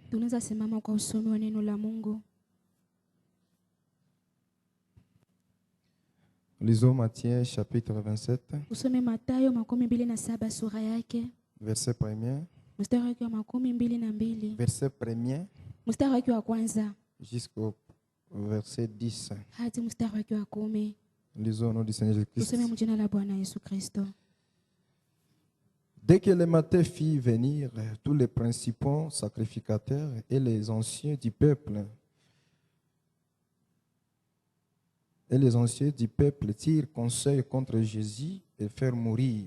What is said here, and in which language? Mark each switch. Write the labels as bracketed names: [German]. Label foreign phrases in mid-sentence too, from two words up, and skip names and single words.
[Swahili] kwanza simama kwa usomi wa neno la Mungu. [French] Lisons Matthieu chapitre 27, [Swahili] Usome Mathayo 27 sura yake. [French] verset 1, [Swahili] Mstari wake wa 22. [French] verset 1 [Swahili] Mstari wake wa kwanza [French] jusqu'au verset 10. [Swahili] hadi mstari wake wa 10. [French] Lisons au nom du Seigneur Jésus-Christ. [Swahili] Usome mjina la Bwana Yesu Kristo. [French] Dès que le matin fit venir, tous les principaux sacrificateurs et les anciens du peuple tirent conseil contre Jésus et firent mourir.